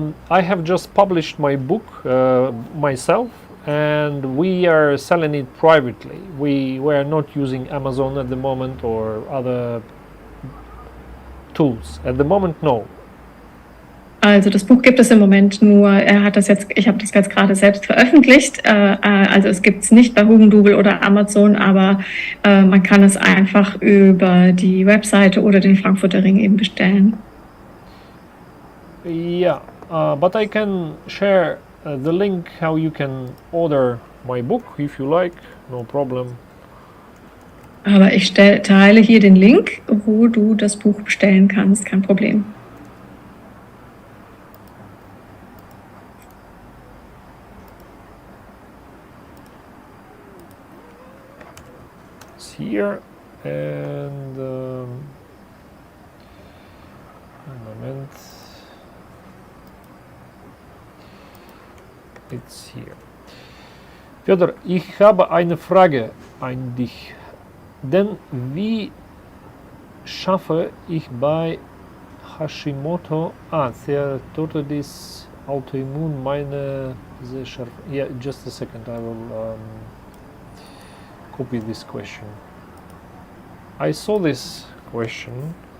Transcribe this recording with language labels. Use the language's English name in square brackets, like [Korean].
[English] I have just published my book myself, and we are selling it privately. We are not using Amazon at the moment or other tools. At the moment, no. [German] Also das Buch gibt es im Moment nur, ich habe das jetzt gerade selbst veröffentlicht, also es gibt es nicht bei Hugendubel oder Amazon, aber man kann es einfach über die Webseite oder den Frankfurter Ring eben bestellen. [English] Yeah, but I can share the link how you can order my book if you like, no problem. [German] Aber ich teile hier den Link, wo du das Buch bestellen kannst, kein Problem. [English] Here and moment, it's here. [German] Piotr, ich habe eine Frage an dich. Denn wie schaffe ich bei Hashimoto Steatosis Autoimmun meine sehr scharf? [English] Yeah, just a second, I will copy this question. I saw this question.